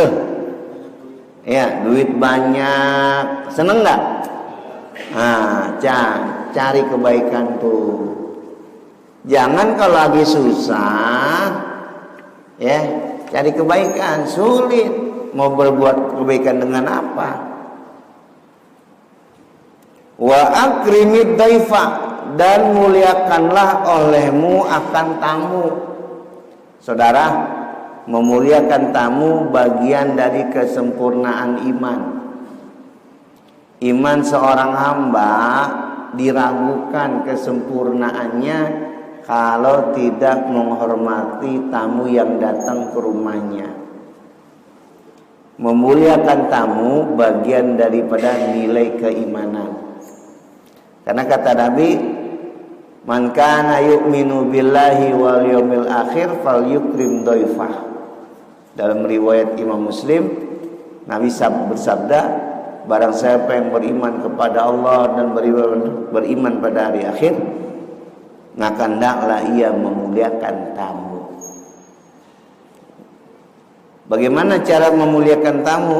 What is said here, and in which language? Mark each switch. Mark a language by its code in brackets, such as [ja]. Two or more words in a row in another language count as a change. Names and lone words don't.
[id] Ya, duit banyak, seneng nggak? Nah, cari kebaikan tuh. Jangan kalau lagi susah, ya, cari kebaikan, sulit. Mau berbuat kebaikan dengan apa? [ar] وأكرم الضيف, [id] dan muliakanlah olehmu akan tamu. Saudara, memuliakan tamu bagian dari kesempurnaan iman. Iman seorang hamba diragukan kesempurnaannya kalau tidak menghormati tamu yang datang ke rumahnya. Memuliakan tamu bagian daripada nilai keimanan. Karena kata Nabi, [ar] من كان يؤمن بالله واليوم الآخر فليكرم ضيفه. [id] Dalam riwayat Imam Muslim, Nabi bersabda, barang siapa yang beriman kepada Allah dan beriman pada hari akhir, maka hendaklah ia memuliakan tamu. Bagaimana cara memuliakan tamu?